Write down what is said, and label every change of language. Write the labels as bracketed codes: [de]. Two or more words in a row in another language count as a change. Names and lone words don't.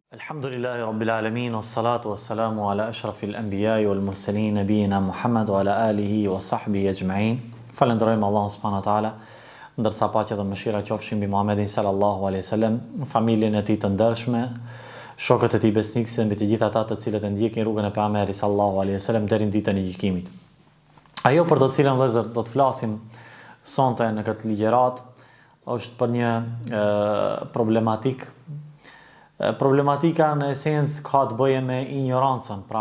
[ar] الحمد لله رب العالمين، والصلاة والسلام على أشرف الأنبياء والمرسلين، نبينا محمد وعلى آله وصحبه أجمعين. [sq] Falenderojmë Allahun [ar] سبحانه وتعالى, [sq] ndërsa paqja dhe mëshira qofshin mbi Muhammedin [ar] صلى الله عليه وسلم, [sq] familjen e tij të ndershme, shokët e tij besnikë dhe mbi të gjithë ata të cilët e ndjekin rrugën e pejgamberit [ar] صلى الله عليه وسلم [sq] deri në ditën e gjykimit. Ajo për të cilën vëllezër do të flasim sonte në këtë ligjërat është për një problematika në esencë ka të bëje me ignorancën, pra